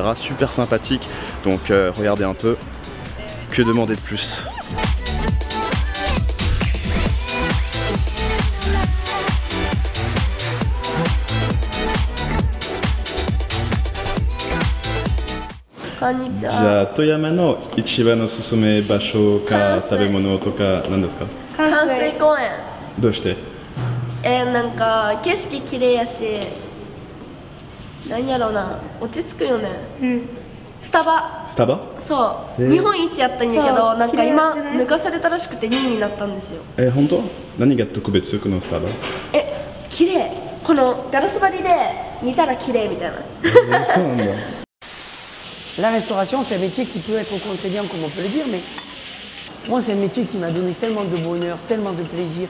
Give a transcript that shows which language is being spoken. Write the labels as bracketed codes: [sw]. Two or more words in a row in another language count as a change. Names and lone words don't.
[fr] Super sympathique, donc regardez un peu, que demander de plus? [ja] Ja, 富山の一番のおすすめ場所か食べ物とかなんですか? 関水公園。どうして？なんか景色綺麗やし、何やろうな、落ち着くよね。スタバ。スタバ？そう。日本一やったんやけど、なんか今抜かされたらしくて2位になったんですよ。本当？何が特別このスタバ？綺麗。このガラス張りで見たら綺麗みたいな。そうなんだ。 [fr] La restauration, c'est un métier qui peut être contraignant, comme on peut le dire, mais moi, c'est un métier qui m'a donné tellement de bonheur, tellement de plaisir.